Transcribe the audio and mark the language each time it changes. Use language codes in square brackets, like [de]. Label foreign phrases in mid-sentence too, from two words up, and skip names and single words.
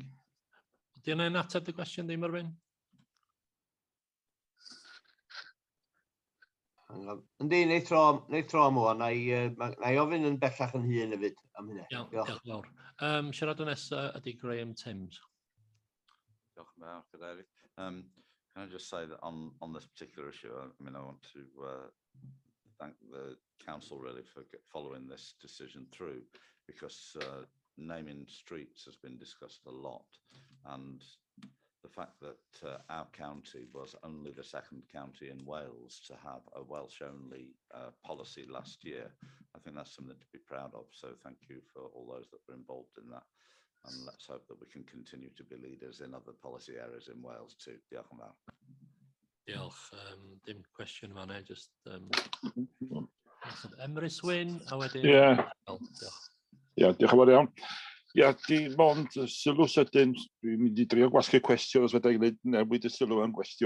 [cy] Ydy yna'n ateb y cwestiwn ddim Arwyn? Yndi, neu tro am o, na i ofyn yn bellach yn hun hefyd am hynny. Diolch fawr. Siaradwr nesaf ydy Graham Timms. Diolch yn fawr, Cadeirydd. [en] Can I just say that on this particular issue, I mean, I want to thank the council really for following this decision through, because naming streets has been discussed a lot, and the fact that our county was only the 2nd county in Wales to have a Welsh-only policy last year, I think that's something to be proud of. So thank you for all those that were involved in that. And let's hope that we can continue to be leaders in other policy areas in Wales too. [cy] Diolch yn fawr. Diolch. Dim cwestiwn fan'na, just Emrys Wyn, a wedyn... Diolch. Diolch yn fawr iawn. Dim ond sylw sydyn, dwi'n mynd i drio gwasgu cwestiwn os fydda i'n gwneud newid y sylw yn gwestiwn.